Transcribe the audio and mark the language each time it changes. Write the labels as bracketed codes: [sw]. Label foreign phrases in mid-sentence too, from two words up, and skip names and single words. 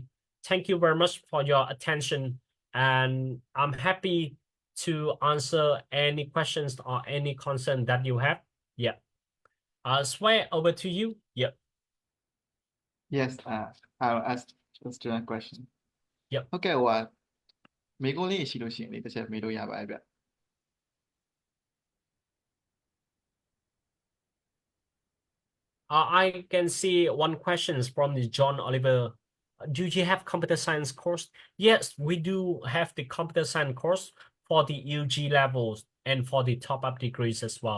[en] Thank you very much for your attention, and I'm happy to answer any questions or any concern that you have. Yeah. Sway, over to you. Yep. Yes, I'll ask the student question. Yep. [my] ဟုတ်ကဲ့မိကုန်းလေးရှိလို့ရှိရင်လေတစ်ချက်မေးလို့ရပါတယ်ဗျ [en] I can see one question from the John Oliver. Do you have computer science course? Yes, we do have the computer science course for the UG levels and for the top up degrees as well.